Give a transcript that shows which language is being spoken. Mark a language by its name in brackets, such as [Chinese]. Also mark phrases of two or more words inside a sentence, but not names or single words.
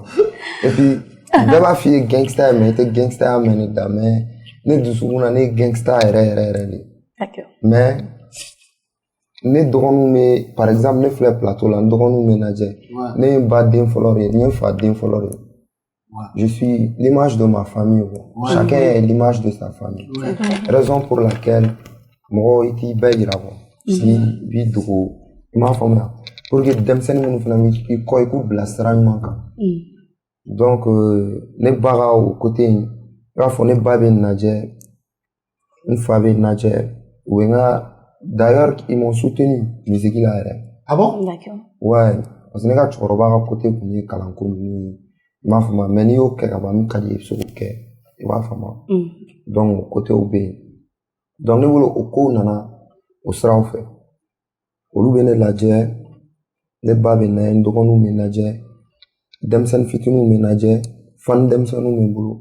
[French] Et puis [Bambara] bɛɛ b'a f'i ye gangsta mais i tɛ gangsta mɛn ne da mais ne dusukun na ne ye gangsta yɛrɛ de. [French] D'accord. [Bambara] Mais ne dɔgɔninw bɛ [French] par exemple [Bambara] ne filɛ plateau la n dɔgɔninw bɛ lajɛ ne ye n ba den fɔlɔ de ye n ye n fa den fɔlɔ de ye. [French] Je suis l'image de ma famille. Chacun est l'image de sa famille. Raison pour laquelle [Bambara] mɔgɔw i t'i bɛɛ yira si b'i dogo i m'a faamuya [French] pour que [Bambara] denmisɛnnin minnu fana bɛ i kɔ i k'u bila sira ɲuman kan. Donc ne ba ka o côté in i b'a fɔ ne ba bɛ n lajɛ n fa bɛ n lajɛ u bɛ n ka [French] d'ailleurs ils m'ont soutenu [Bambara] musique la yɛrɛ. [French] Ah bon? D'accord. Ouais parce que [Bambara] ne ka cɛkɔrɔba ka côté tun ye kalanko ninnu ye. I m'a faamuya mais n'i y'o kɛ ka ban min ka di i ye i bɛ se k'o kɛ i b'a faamuya. Donc o côté bɛ yen. Donc ne bolo o kow nana o siraw fɛ. Olu bɛ ne lajɛ ne ba bɛ na ye n dɔgɔninw bɛ n lajɛ denmisɛnnin fitininw bɛ n lajɛ fan denmisɛnninw bɛ n bolo.